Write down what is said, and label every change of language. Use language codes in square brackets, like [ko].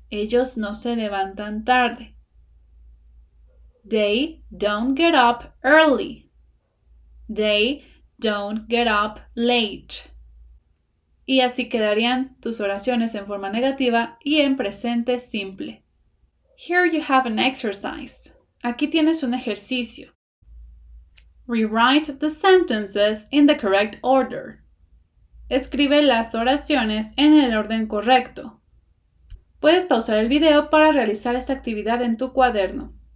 [es] Ellos no se levantan tarde. [en] They don't get up early. They don't get up late. [es] Y así quedarían tus oraciones en forma negativa y en presente simple. [en] Here you have an exercise. [es] Aquí tienes un ejercicio. [en] Rewrite the sentences in the correct order. [es] Escribe las oraciones en el orden correcto. Puedes pausar el video para realizar esta actividad en tu cuaderno.